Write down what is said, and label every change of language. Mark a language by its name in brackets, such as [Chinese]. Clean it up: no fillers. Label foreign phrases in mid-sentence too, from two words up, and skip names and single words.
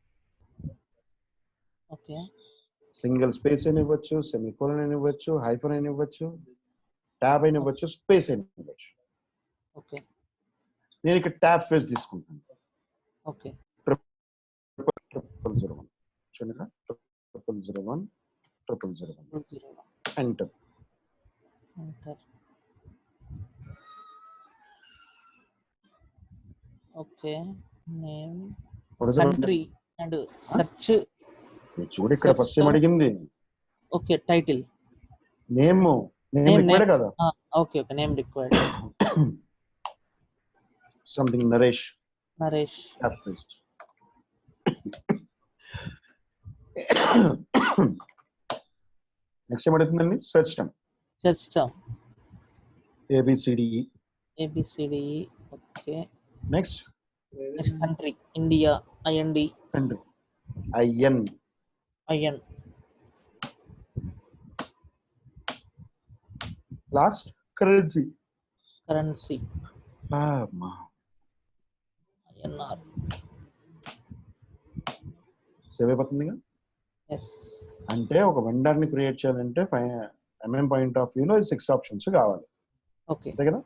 [English] single space [Telugu] అని ఇవ్వచ్చు, సెమికోలన్ అని ఇవ్వచ్చు, హైఫన్ అని ఇవ్వచ్చు, ట్యాబ్ అని ఇవ్వచ్చు, స్పేస్ అని ఇవ్వచ్చు. నేను ఇక్కడ [English] tab space [Telugu] తీసుకుంటాను. చూడండి 0001 0001 001. ఎంటర్. [English] Enter. Okay. Name, country, and search. [Telugu] చూడు ఇక్కడ ఫస్ట్ ఏం అడిగింది? [English] Okay, title. name required [Telugu] కదా. [English] Okay, name required. [Telugu] సంథింగ్ నరేష్. నెక్స్ట్ ఏం అడుగుతుందండి? [English] search term. ABCDE. Okay. Next country, India. IND. Country. IN. Last currency. INR. [Telugu] సేవ్ అయిపోతుందిగా. [English] Yes. [Telugu] అంటే ఒక వెండర్ ని క్రియేట్ చేయాలంటే [English] MM point of viewలో [Telugu] 6 ఆప్షన్స్ కావాలి. ఓకే. అంతే కదా.